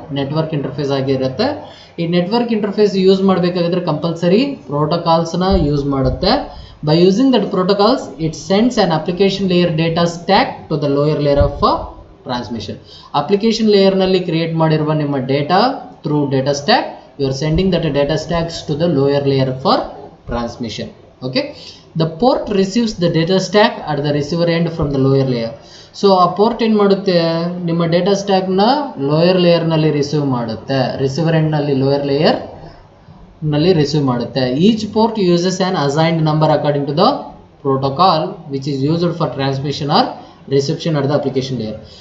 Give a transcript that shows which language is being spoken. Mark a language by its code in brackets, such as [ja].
[kn] Network interface ಆಗಿರುತ್ತೆ. ಈ network interface use ಮಾಡಬೇಕಾಗಿದ್ರೆ compulsory ಪ್ರೋಟೋಕಾಲ್ಸ್ನ use ಮಾಡುತ್ತೆ. [en] By using that protocols it sends an application layer data stack to the lower layer of transmission. [kn] Application ಲೇಯರ್ನಲ್ಲಿ create ಮಾಡಿರುವ ನಿಮ್ಮ data [en] Through data stack you are sending that data stacks to the lower layer for transmission. Okay, the port receives the data stack at the receiver end from the lower layer. [kn] So ಆ port ಏನು ಮಾಡುತ್ತೆ? ನಿಮ್ಮ data ಸ್ಟ್ಯಾಕ್ನ lower ಲೇಯರ್ನಲ್ಲಿ receive ಮಾಡುತ್ತೆ, receiver ಎಂಡ್ನಲ್ಲಿ lower ಲೇಯರ್ನಲ್ಲಿ receive ಮಾಡುತ್ತೆ. [en] Each port uses an assigned number according to the protocol which is used for transmission or reception at the application layer.